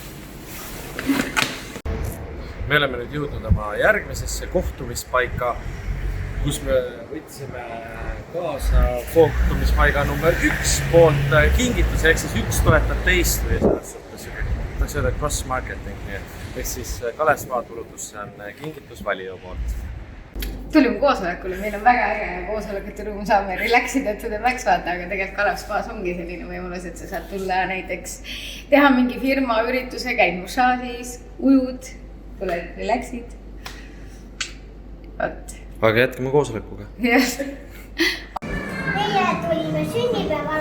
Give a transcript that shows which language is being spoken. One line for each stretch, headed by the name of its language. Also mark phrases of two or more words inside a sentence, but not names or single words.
Estonian: Me oleme nüüd jõudnud oma järgmisesse kohtumispaika, kus me võtsime kaasa kohtumispaiga number 1 poolt kingitus, ehk siis üks toetab teist või selles suhtes tahaks öelda cross-marketing. Ehk siis Kalev Spa tulutusse on kingitus valija poolt. Tulime koosolekule, meil on väga äge koosolekute ruum, saame relaxida
English: to the max
Estonian: vaata, aga tegelikult Kalev Spas ongi selline võimalus, et sa saad tulla näiteks teha mingi firma ürituse, käid massaažis, ujud, tuled relaxid. Võt. Aga jätkame koosolekuga. Yes. Meie tulime sünnipäevale.